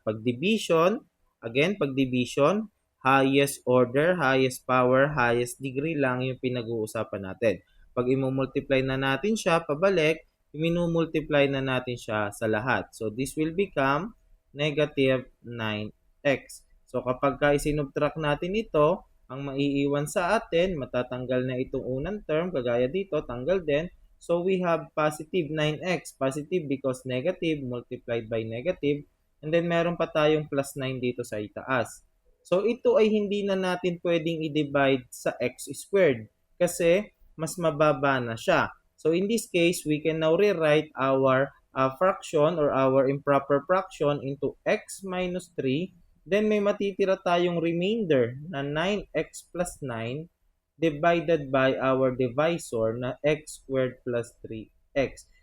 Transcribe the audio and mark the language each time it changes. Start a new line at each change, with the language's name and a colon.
Filipino: Pag division, again, pag division, highest order, highest power, highest degree lang yung pinag-uusapan natin. Pag i-multiply na natin siya, pabalik, i-multiply na natin siya sa lahat.
English: So, this will become negative 9x.
Filipino: So, kapag isinubtract natin ito, ang maiiwan sa atin, matatanggal na itong unang term, kagaya dito, tanggal din.
English: So, we have positive 9x. Positive because negative multiplied by negative. And then,
Filipino: meron pa tayong plus 9 dito sa itaas. So, ito ay hindi na natin pwedeng i-divide sa x squared kasi mas mababa na siya.
English: So, in this case, we can now rewrite our fraction or our improper fraction into x minus 3. Then,
Filipino: may matitira tayong
English: remainder na 9x plus 9 divided by our divisor na x squared plus 3x.